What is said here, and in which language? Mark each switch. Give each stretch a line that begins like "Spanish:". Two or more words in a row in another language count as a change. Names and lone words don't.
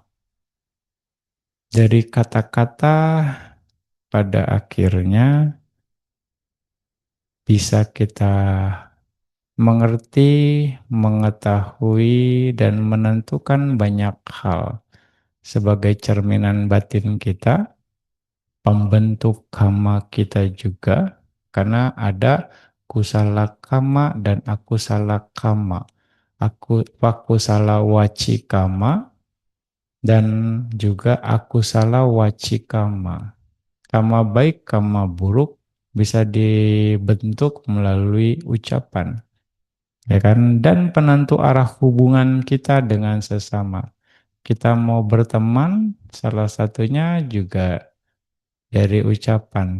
Indonesian: Dari kata-kata pada akhirnya bisa kita mengerti, mengetahui, dan menentukan banyak hal sebagai cerminan batin kita, pembentuk kama kita juga, karena ada
Pali: kusala kama
Indonesian: dan
Pali: akusala kama. Pakusala wacikama
Indonesian: dan juga
Pali: akusala wacikama.
Indonesian: Kama baik, kama buruk bisa dibentuk melalui ucapan, ya kan? Dan penentu arah hubungan kita dengan sesama. Kita mau berteman, salah satunya juga dari ucapan.